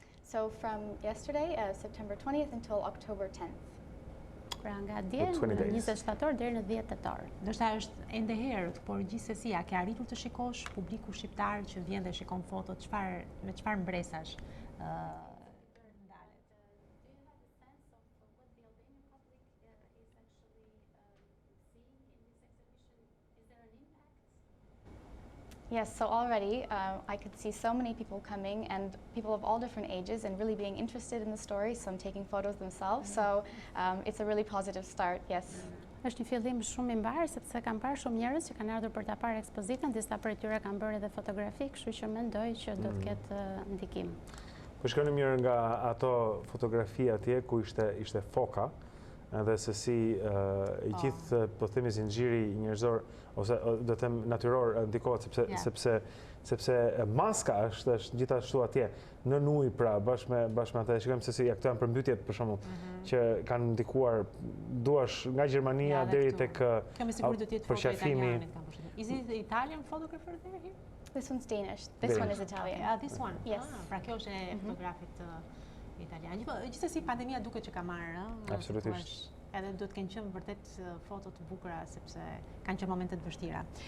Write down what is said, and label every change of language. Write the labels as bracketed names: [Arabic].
[English] So from yesterday, September 20th until October 10th. [Albanian] Pra nga dje në 20 shtator deri në 10 tetor. Ndoshta është ende herët, por gjithsesi a ke arritur të shikosh publiku shqiptar që vjen dhe shikon fotot, me çfarë mbresash? [English] Yes, so already I could see so many people coming, and people of all different ages, and really being interested in the story, some taking photos themselves. So it's a really positive start, yes. [Albanian] Është një fillim shumë i mbar, sepse kam parë shumë njerëz që kanë ardhur për ta parë ekspozitën, disa prej tyre kanë bërë edhe fotografi, kështu që mendoj që do të ketë ndikim. Po shkoni mirë nga ato fotografi atje ku ishte foka, edhe se si i gjithë, po themi, zinxhiri njerëzor ose do të them natyror ndikohet, sepse maska është gjithashtu atje në ujë, pra bashkë me atë. Shikojmë se si këto janë përmbytjet për shembull që kanë ndikuar duash nga Gjermania deri tek përqafimi. [English] Is it the Italian photographer there here? This one's Danish. This one is Italian. This one? Yes. [Albanian] Pra kjo është e fotografit italian. Gjithsesi pandemia duket që ka marrë. Absolutisht. Edhe do të kenë qenë vërtet foto të bukura, sepse kanë qenë momente të vështira.